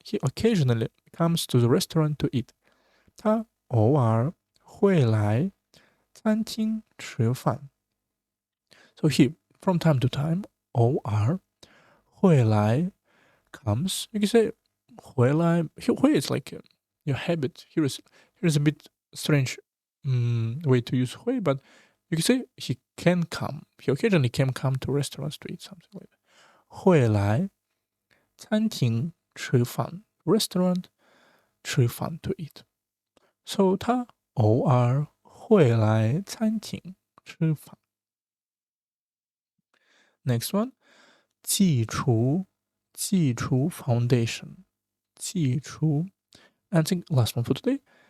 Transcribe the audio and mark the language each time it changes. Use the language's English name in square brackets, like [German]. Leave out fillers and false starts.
[English] He occasionally comes to the restaurant to eat. [Chinese] 他偶尔会来餐厅吃饭 [English] So he, from time to time, [Chinese] 偶尔会来 [English] comes. You can say 回来 会 is like your habit. Here is a bit strange way to use 会, but you can say he can come. He occasionally can come to restaurants to eat something like that. [Chinese] 会来餐厅吃饭 restaurant 吃饭 [English] to eat. So [Chinese] 他偶尔会来餐厅吃饭 [English] Next one, 基础 foundation 基础 I think last one for today.